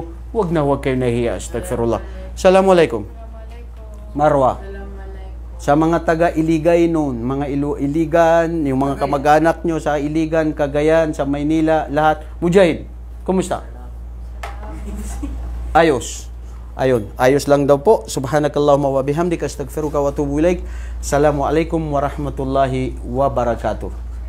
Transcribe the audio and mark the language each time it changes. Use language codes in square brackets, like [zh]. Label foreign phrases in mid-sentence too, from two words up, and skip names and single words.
[tl] Huwag na huwag kayo nahiya. Astagfirullah. Assalamualaikum. Marwa. Sa mga taga Iligay noon, mga Iligan, yung mga kamag-anak nyo sa Iligan, Cagayan, sa Maynila, lahat. Mujahid, kumusta? Ayos. Ayun, ayos lang daw po. [ar] سبحانك اللهم وبحمدك أستغفرك وأتوب إليك. السلام عليكم ورحمة الله وبركاته.